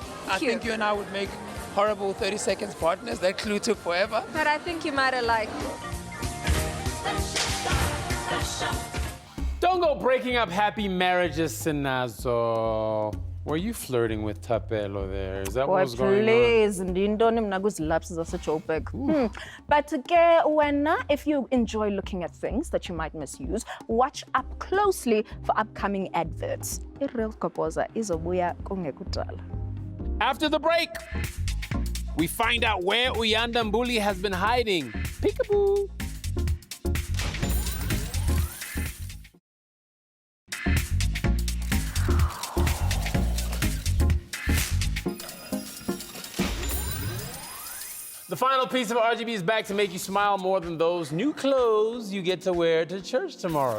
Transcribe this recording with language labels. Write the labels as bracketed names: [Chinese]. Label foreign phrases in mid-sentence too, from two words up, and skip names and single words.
[English] I think you and I would make horrible 30 seconds partners. That clue took forever. But I think you might have liked it. Don't go breaking up happy marriages, Sinazo. Were you flirting with Tapelo there? Is that what was going on? Please, [Xhosa] ndintoni mna kuzilapses zaseJoburg. But ke wena, [English] if you enjoy looking at things that you might misuse, watch up closely for upcoming adverts. [Xhosa] I-Real Kopoza izobuya kungekudala. [English] After the break, we find out where Uyanda Mbuli has been hiding. Peekaboo. The final piece of RGB is back to make you smile more than those new clothes you get to wear to church tomorrow.